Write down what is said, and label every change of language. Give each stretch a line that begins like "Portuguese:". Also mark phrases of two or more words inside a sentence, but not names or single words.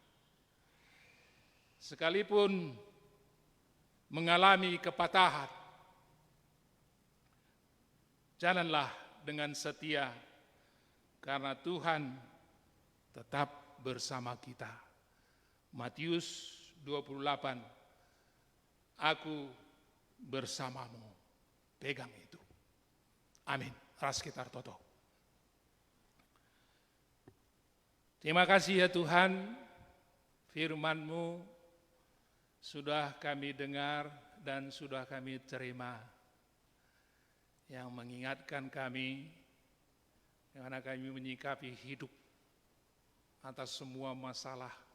Indonesian: Sekalipun mengalami kepatahan, jalanlah dengan setia, karena Tuhan tetap bersama kita. Matius 28, aku bersamamu. Pegang itu.
Batak Karo: Amin. Ras kita toto.
Indonesian: Terima kasih ya Tuhan, firman-Mu sudah kami dengar dan sudah kami terima, yang mengingatkan kami karena kami menyikapi hidup atas semua masalah.